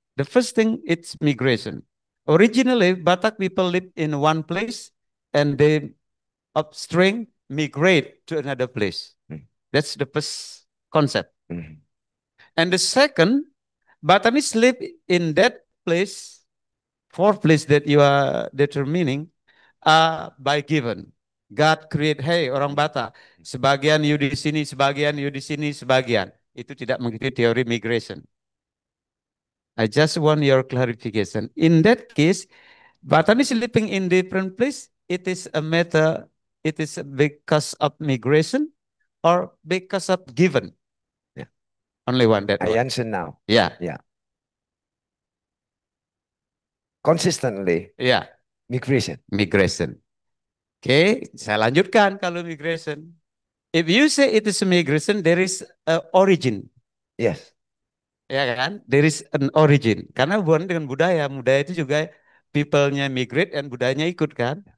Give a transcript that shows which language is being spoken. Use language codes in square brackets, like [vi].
[en] The first thing, it's migration. Originally, Batak people live in one place and they upstream migrate to another place. That's the first concept. And the second, Batanis live in that place, 4th place that you are determining, by given. God create, [id] hey orang Batak, sebagian you di sini, sebagian you di sini, sebagian. Itu tidak mengikuti teori migration. [en] I just want your clarification. In that case, Batanis living in different place, it is a matter, it is because of migration or because of given? Yeah. Only one that I answer now. Yeah. Yeah. Consistently. Yeah. Migration. [id] Migration. Okay, saya lanjutkan kalau migration. [en] If you say it is a migration, there is an origin. Yes. [id] Ya kan? [en] There is an origin. [id] Karena hubungan dengan budaya. Budaya itu juga people-nya migrate dan budayanya ikut kan?